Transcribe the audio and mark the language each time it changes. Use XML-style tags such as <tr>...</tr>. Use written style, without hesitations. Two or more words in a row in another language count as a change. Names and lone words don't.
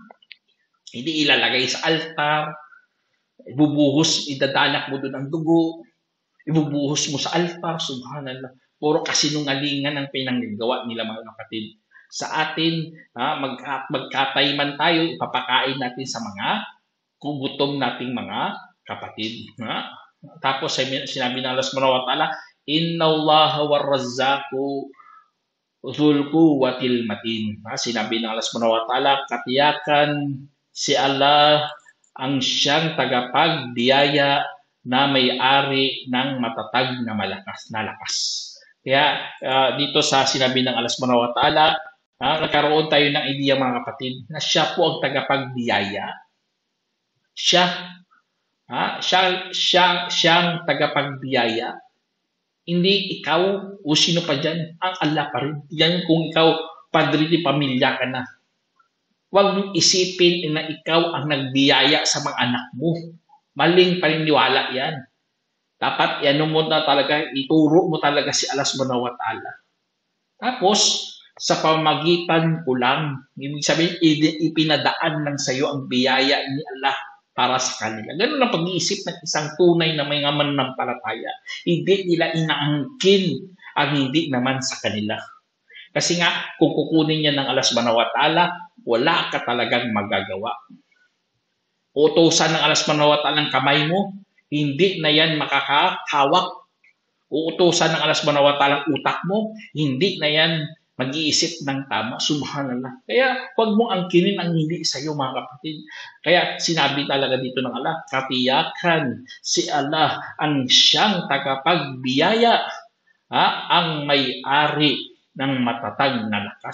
<tl>Hindi ilalagay sa altar, ibubuhos, idadalak mo doon ang dugo, ibubuhos mo sa altar, subhanallah. Puro kasinungalingan ang pinanggagawa nila mga kapatid. Sa atin, magkatay man tayo, ipapakain natin sa mga kugutom nating mga kapatid. Tapos sinabi ng Allah</tl> <ar>سبحانه وتعالى, إن الله الرزاق ذو القوة المتين.</ar> <tl>Sinabi ng Allah</tl> <ar>سبحانه وتعالى,</ar> <tl>katiyakan si Allah ang siyang tagapagbiyaya na may-ari ng matatag na lakas. Kaya dito sa sinabi ng Allah</tl> <ar>سبحانه وتعالى,</ar> <tl>nagkaroon tayo ng idea mga kapatid na siya po ang tagapagbiyaya. Siyang tagapagbiyaya. Hindi ikaw o sino pa dyan, ang Allah pa rin. Yan kung ikaw, padre di pamilya ka na. Huwag mong isipin na ikaw ang nagbiyaya sa mga anak mo. Maling paniniwala yan. Dapat mo na talaga, ituro mo talaga si Allah</tl> <ar>سبحانه وتعالى.</ar> <tl>Tapos, sa pamagitan ko lang, ibig sabihin, ipinadaan lang sa iyo ang biyaya ni Allah para sa kanila. Ganun ang pag-iisip ng isang tunay na may mananampalataya. Hindi nila inaangkin ang hindi naman sa kanila. Kasi nga, kung kukunin yan ng Allah</tl> <ar>سبحانه وتعالى,</ar> <tl>wala ka talagang magagawa. Uutusan ng Allah</tl> <ar>سبحانه وتعالى</ar> <tl>ng kamay mo, hindi na yan makakahawak. Uutusan ng Allah</tl> <ar>سبحانه وتعالى</ar> <tl>ang utak mo, hindi na yan mag-iisip ng tama. Subhanallah. Kaya huwag mo angkinin ang hindi sa iyo, mga kapatid. Kaya sinabi talaga dito ng Allah, katiyakan si Allah ang siyang tagapagbiyaya, ang may-ari ng matatag na lakas.</tl>